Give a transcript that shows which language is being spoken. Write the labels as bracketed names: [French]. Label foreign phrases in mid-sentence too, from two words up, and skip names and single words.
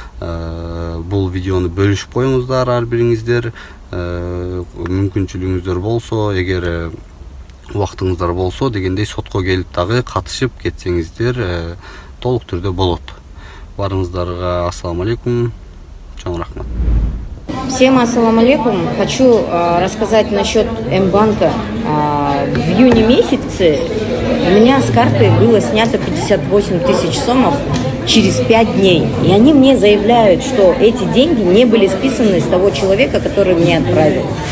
[Kyrgyz] Бул видеону бөлүшүп коюңуздар ар бириңиздер. Мүмкүнчүлүгүңүздөр болсо, эгер убактыңыздар болсо дегендей сотко келип дагы катышып кетсеңиздер толук түрдө болот. Барыңыздарга [Arabic] السلام عليكم. [Kyrgyz] Чоң рахмат. [Arabic] Всем السلام عليكم. [Russian] Хочу рассказать насчет М-банка. В июне месяце у меня с карты было снято 58 тысяч сомов через 5 дней. И они мне заявляют, что эти деньги не были списаны с того человека, который мне отправил.